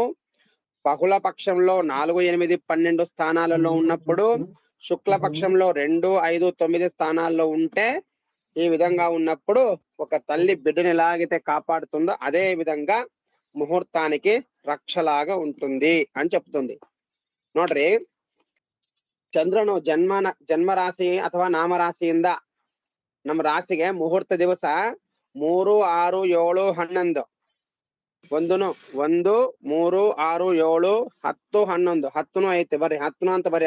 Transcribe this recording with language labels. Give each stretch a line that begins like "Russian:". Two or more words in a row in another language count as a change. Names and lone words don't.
Telugu: బహుళ పక్షంలో 4, 8, 12 స్థానాలలో ఉన్నప్పుడు, శుక్ల పక్షంలో 2, 5, 9 స్థానాల్లో ఉంటే, ఈ విధంగా ఉన్నప్పుడు ఒక తల్లి బిడ్డని ఎలాగైతే కాపాడుతుందో అదే విధంగా ముహూర్తానికి రక్షలాగా ఉంటుంది అని చెప్తుంది ನೋಡ್ರಿ.
Kannada: ಚಂದ್ರನು ಜನ್ಮ ರಾಶಿ ಅಥವಾ ನಾಮರಾಶಿಯಿಂದ ನಮ್ಮ ರಾಶಿಗೆ ಮುಹೂರ್ತ ದಿವಸ 3, 6, 7, 11 1, 3, 6, 7, 10, 11 10 ಐತೆ ಬರ್ರಿ, 10 ಅಂತ ಬರ್ರಿ.